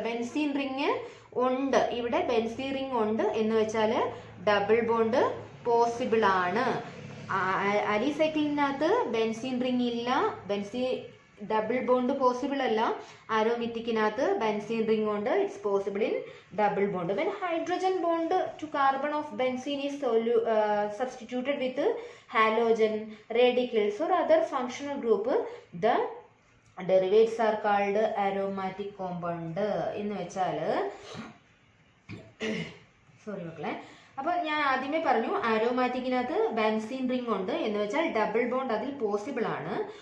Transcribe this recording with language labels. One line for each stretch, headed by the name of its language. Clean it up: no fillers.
Malayalam: Benzene ring ഉണ്ട്, ഇവിടെ benzene ring ഉണ്ട് എന്ന് വെച്ചാൽ ഡബിൾ ബോണ്ട് പോസിബിൾ ആണ്. അലിസൈക്ലിനകത്ത് ബെൻസീൻ റിംഗ് ഇല്ല, ഡബിൾ ബോണ്ട് പോസിബിൾ അല്ല. ആരോമാറ്റിക്കിനകത്ത് ബെൻസീൻ റിംഗ് ഉണ്ട്, it's possible in double bond.
English: When hydrogen bond to carbon of benzene is substituted with halogen, radicals or other functional group, the derivatives are called aromatic compound.
Malayalam: എന്ന് വെച്ചാൽ sorry മക്കളെ, അപ്പോൾ ഞാൻ ആദ്യമേ പറഞ്ഞു ആരോമാറ്റിക്കിനകത്ത് benzene ring ഉണ്ട് എന്ന് വെച്ചാൽ ഡബിൾ ബോണ്ട് അതിൽ പോസിബിൾ ആണ്.